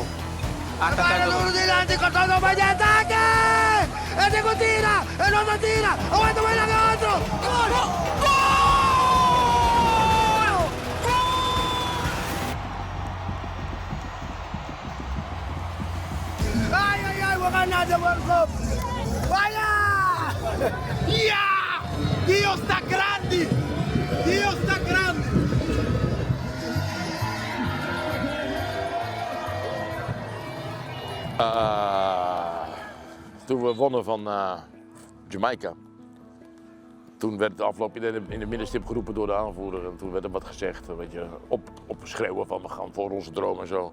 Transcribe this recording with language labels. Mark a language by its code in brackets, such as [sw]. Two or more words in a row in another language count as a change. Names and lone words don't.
[es] Acá el uno delante, Corzón no vaya ataque. El Diego tira, el otro tira, aguanta buena de otro. ¡Gol! ¡Gol! ¡Ay, [nl] we gaan naar de World Cup! [es] ¡Vaya! ¡Ya! ¡Dios está grande! ¡Dios está grande! [nl] Toen we wonnen van Jamaica, toen werd de afloop in de middenstip geroepen door de aanvoerder. En toen werd er wat gezegd, weet je, opschreeuwen van we gaan voor onze droom en zo.